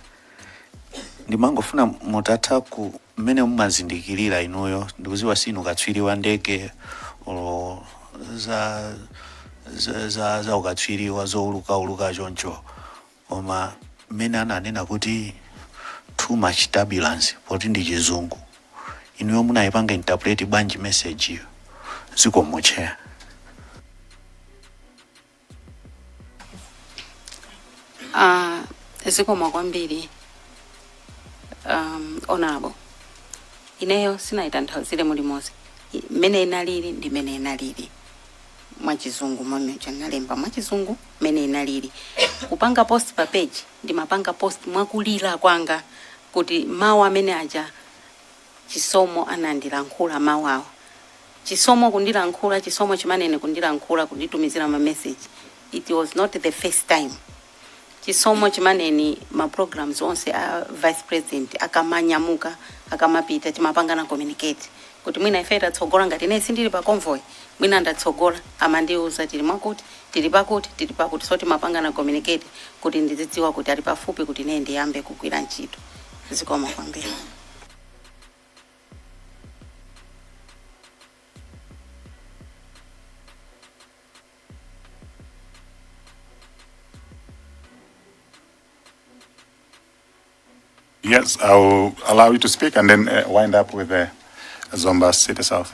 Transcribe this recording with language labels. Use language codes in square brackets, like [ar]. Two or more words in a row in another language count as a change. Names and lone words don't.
[ny] Ndimangofuna mutatha ku mmene mumazindikirira inuyo ndikuziwa sinu katswiri wa ndege olo za ukatswiri wa zouluka choncho. Koma mmene ananena kuti [en] too much turbulence [ny] poti ndi chizungu. Inuyo munayipanga interpret bwanji message iyo. Zikomo chair. Zikoma kwambiri. Honorable. Ineyo sinayitanthauzire mulimozi. Mene inalili ndi mene inalili. Mwachizungu mwamecho nalemba mwachizungu mene inalili. Kupanga post pa page ndi mapanga post mwakulira kwanga kuti mawu amene aja chisomo anandilankhula mawu awo. Chisomo kundilankhula, chisomo chimanene kundilankhula kunditumizira ma message. [en] It was not the first time. [ny] Chisomo chimaneni ma programs onse a vice president akamanyamuka akamapita timapanga na communicate kuti mwina ife tatsogola ngati ine sindili pa convoy mwina ndatsogola amandiuza tili mwakuti tili pakuti so timapangana communicate kuti ndizidziwa kuti ali pafupi kuti ine ndiyambe kugwira ntchito. Zikomo kwambiri. [en] Yes, I will allow you to speak and then wind up with Zomba City South.